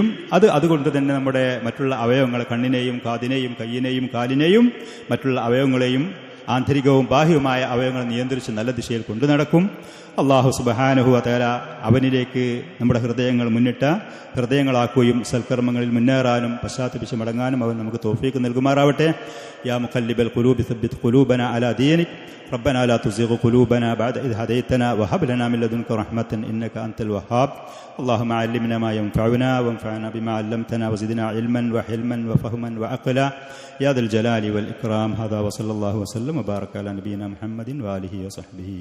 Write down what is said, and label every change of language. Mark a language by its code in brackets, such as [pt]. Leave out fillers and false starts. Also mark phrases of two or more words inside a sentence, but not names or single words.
[ml] അതുകൊണ്ട് തന്നെ നമ്മുടെ മറ്റുള്ള അവയവങ്ങൾ, കണ്ണിനെയും കാതിനെയും കയ്യിനെയും കാലിനെയും മറ്റുള്ള അവയവങ്ങളെയും ആന്തരികവും ബാഹ്യവുമായ അവയവങ്ങൾ നിയന്ത്രിച്ച് നല്ല ദിശയിൽ കൊണ്ടു നടക്കും. അല്ലാഹു [ar] سبحانه وتعالى [ml] അവനിലേക്ക് നമ്മുടെ ഹൃദയങ്ങൾ മുന്നിട്ട ഹൃദയങ്ങളാക്കുകയും സൽക്കർമ്മങ്ങളിൽ മുന്നേറാനും പശ്ചാത്തപിച്ച് മടങ്ങാനും അവൻ നമുക്ക് തൗഫീഖ് നൽകുമാറാവട്ടെ. [ar] يا مقلب القلوب ثبت قلوبنا على دينك ربنا لا تزغ قلوبنا بعد إذ هديتنا وهب لنا من لدنك رحمة إنك أنت الوهاب. اللهم علمنا ما ينفعنا وانفعنا بما علمتنا وزدنا علما وحلما وفهما وعقلا يا ذا الجلال والإكرام. هذا وصلى الله وسلم وبارك على نبينا محمد وآله وصحبه.